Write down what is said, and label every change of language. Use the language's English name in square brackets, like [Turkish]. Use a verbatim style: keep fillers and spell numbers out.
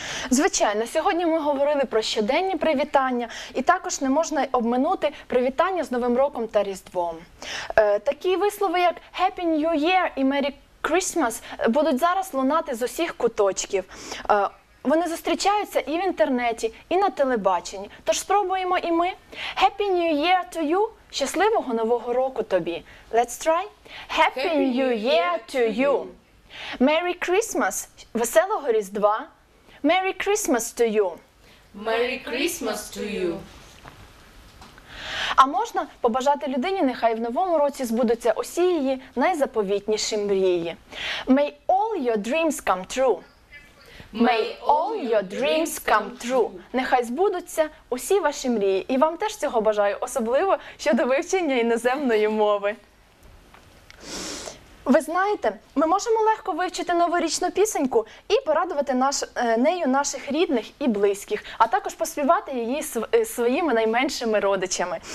[Ukrainian] Звичайно, сьогодні ми говорили про щоденні привітання, і також не можна обминути привітання з Новим роком та Різдвом. Е, такі вислови, як [English] «Happy New Year» [Ukrainian] і [English] «Merry Christmas» [Ukrainian] будуть зараз лунати з усіх куточків. Е, вони зустрічаються і в інтернеті, і на телебаченні. Тож спробуємо і ми. [English] «Happy New Year to you» – [Ukrainian] щасливого Нового року тобі. [English] Let's try. «Happy New Year to you». «Merry Christmas» – [Ukrainian] веселого Різдва. [English] Merry Christmas to you. Merry Christmas to you. [Ukrainian] А можна побажати людині, нехай в новому році збудуться усі її найзаповітніші мрії. [English] May all your dreams come true. May all your dreams come true. [Ukrainian] Нехай збудуться усі ваші мрії. І вам теж цього бажаю, особливо щодо вивчення іноземної мови. Ви знаєте, ми можемо легко вивчити новорічну пісеньку і порадувати наш, нею наших рідних і близьких, а також поспівати її св- своїми найменшими родичами.